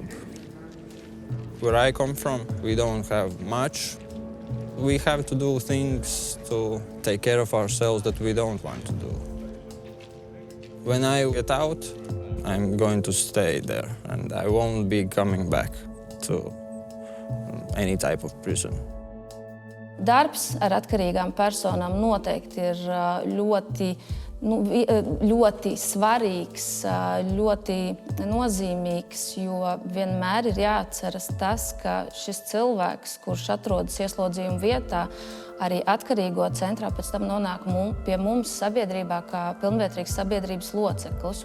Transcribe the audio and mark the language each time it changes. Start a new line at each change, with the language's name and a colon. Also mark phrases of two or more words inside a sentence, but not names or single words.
English: Where I come from, we don't have much. We have to do things to take care of ourselves that we don't want to do. When I get out, I'm going to stay there, and I won't be coming back to any type of prison.
Latvian: Darbs ar atkarīgām personām noteikti ir ļoti svarīgs, ļoti nozīmīgs, jo vienmēr ir jāatceras tas, ka šis cilvēks, kurš atrodas ieslodzījuma vietā, arī atkarīgo centrā pēc tam nonāk pie mums sabiedrībā kā pilnvērtīgs sabiedrības loceklis.